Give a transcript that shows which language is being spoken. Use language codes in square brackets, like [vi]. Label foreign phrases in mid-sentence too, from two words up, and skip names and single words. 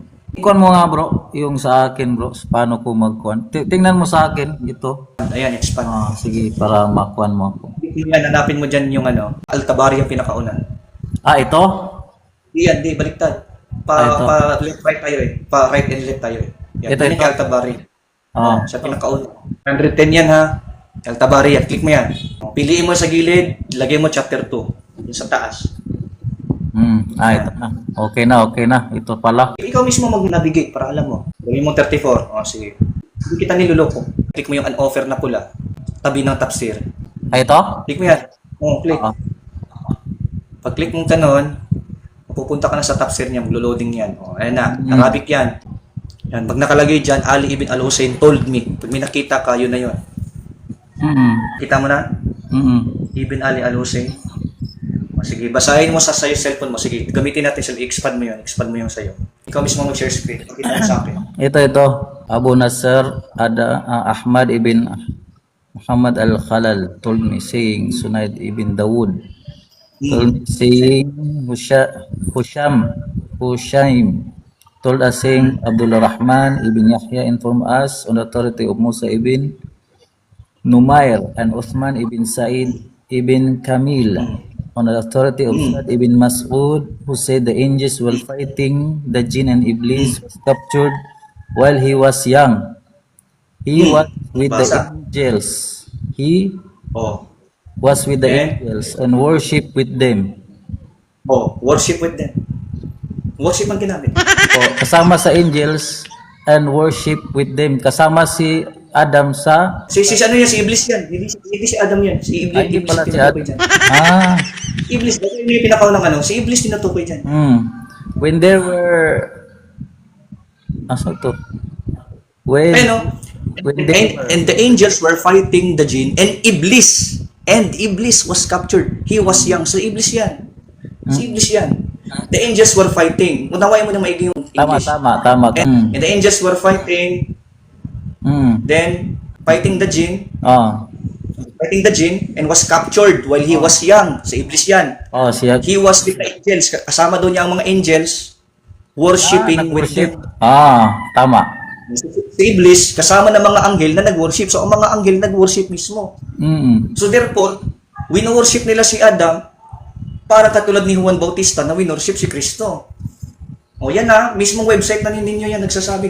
[tl] Ikuan mo nga bro, yung sa akin bro, paano ko magkuhan. Tingnan mo sa akin, ito. Ayan, expand. Sige, para makuhan mo ako. Yan, hanapin mo dyan yung Al-Tabari yung pinakauna. Ito? Di, baliktad. [en] Left right [tl] tayo Pa [en] right and left [tl] tayo Yan, ito. Al-Tabari. Sa pinakauna. 110 yan ha. Al-Tabari yan. Click mo yan. Piliin mo sa gilid, lagay mo chapter 2. Yung sa taas. Ito na. Okay na. Ito pala. Ikaw mismo mag-navigate para alam mo. Gawin mo 34. Sige. Hindi kita niluloko. Click mo yung unoffer na pula. Tabi ng tafsir. Ito? Click mo yan. Click. Pag-click mo kanon, pupunta ka na sa tafsir niya, maglo-loading yan. Ayan na. Arabic yan. Yan. Pag nakalagay dyan, [en] Ali ibn al-Husayn told me. [tl] Pag may nakita ka, yun na yun. Kita mo na? Ibn Ali al-Husayn. Sige, basahin mo sa cellphone mo. Sige, gamitin natin expand mo yun. Expand mo yung sa'yo. Ikaw mismo mag-share screen. Pakita mo sa akin. Ito. [en] Abu Nasr Ahmad ibn Muhammad al-Khalal told me, saying Sunayd ibn Dawood told me, saying Hushaym told us, saying Abdul Rahman ibn Yahya informed us on the authority of Musa ibn Numair and Uthman ibn Sa'id ibn Kamil on the authority of Sa'ad ibn Mas'ud, who said the angels were fighting the jinn and Iblis was captured while he was young. He was with the angels. He was with the angels and worship with them. Worship with them. Worship [tl] ang ginamit. Kasama sa [en] angels and worship with them. [tl] Kasama si Adam sa... Si Iblis yan. Hindi si Adam yan. Si Iblis pala si tinutukoy dyan. Iblis, dahil yung pinakaunang si Iblis tinutukoy dyan. [en] When there were... to? And the angels were fighting the jinn and Iblis. And Iblis was captured. He was young. So Iblis yan. [tl] Si Iblis yan. [en] The angels were fighting. [tl] Unawain mo na maigi yung English. Tama. [en] And the angels were fighting. Then, fighting the jinn. Fighting the jinn and was captured while he was young. [tl] Si Iblis yan. [en] He was with the angels. [tl] Kasama doon niya ang mga [en] angels worshiping with them. [tl] Tama. Si Iblis, kasama ng mga anghel na nag-worship. So, ang mga anghel nag-worship mismo. So, therefore, wino-worship nila si Adam para katulad ni Juan Bautista na wino-worship si Kristo. Yan mismong website na ninyo yan nagsasabi.